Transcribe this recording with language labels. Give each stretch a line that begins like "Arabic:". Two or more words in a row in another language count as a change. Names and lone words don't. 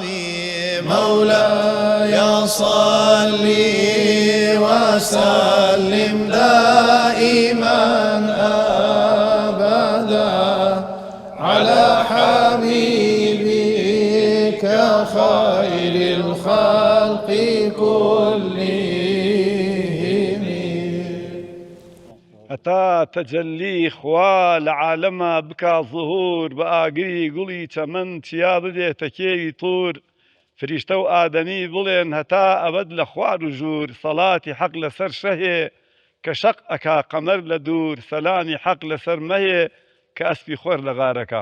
Arabic: مولاي صل وسلم دائما أبدا على حبيبك خير الخلق كلهم
Central Kurdish: هەتا تەجەلی خوا لە عالەما بکا ظهور بە ئاگری گوڵی چەمەن چیا بدێتە کێوی توور فریشتە و ئادەمی بڵێن هەتا ئەبەد لە خوار و ژوور سەڵاتی حەق لەسەر شەهێ کە شەق ئەکا قەمەر لە دوور سەلامی حەق لەسەر مەهێ کە ئەسپی خۆر لە غارەکە